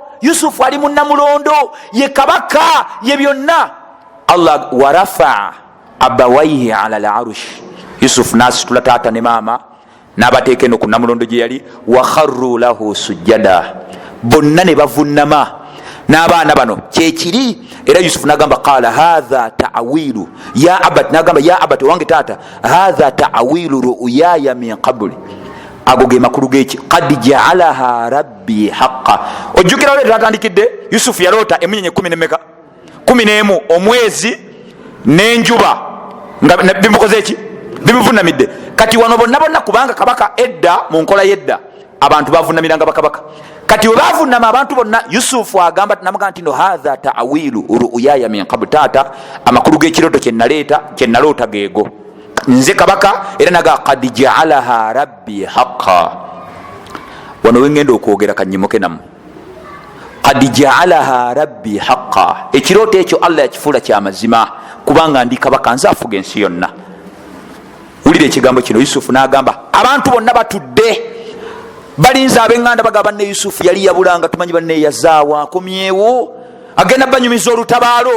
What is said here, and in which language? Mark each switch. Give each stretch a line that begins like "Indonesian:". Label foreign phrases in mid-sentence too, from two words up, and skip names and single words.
Ganda: Yusufu ali mu Namulondo, ye kabaka, ye byonna. Allah
Arabic: warafa abawaihi ala al-arush,
Ganda: Yusufu nasitula taata ne maama n'abateeka eno ku Namulondo gye yali,
Arabic: wa kharru lahu sujjada,
Ganda: bonna ne bavunnama n'abaana bano kyekiri. Era Yusufu nagamba
Arabic: qala hadha ta'wilu ya abati,
Ganda: nagamba
Arabic: ya abati
Ganda: wange taata,
Arabic: hadha ta'wilu ru'yaya min qabli,
Ganda: ago ge makulu geki,
Arabic: qad ja'alaha rabbi haqqan.
Ganda: Ojjukira ole tatandikidde Yusufu yalota emunyenye 11 omwezi n'enjuba nga bimukoze eki, bimuvunamidde. Kati wano bonna bonna, kubanga kabaka edda mu nkola yedda abantu bavunamiranga bakabaka, kati webavunama abantu bonna, Yusufu agamba namugamba nti no
Arabic: hadha ta'wilu ru'yaya min qabl,
Ganda: taata amakulu g'ekiroto kyenaloota geego, nze kabaka, era naga
Arabic: qad ja'alaha rabbi haqqan.
Ganda: Wano wengenda okwogera kanyimuke namu,
Arabic: qad ja'alaha rabbi haqqan,
Ganda: ekiroto ekyo Allah yakifuula kyamazima, kubanga ndi kabaka, nze afuga ensi yonna. Wulira ekigambo kino. Yusufu n'agamba abantu bonna batudde balinza abenganda bagamba ne Yusufu yali yabulanga, tumanyi banne yazaawa akomyewo, agenda banyumiza olutabaalo.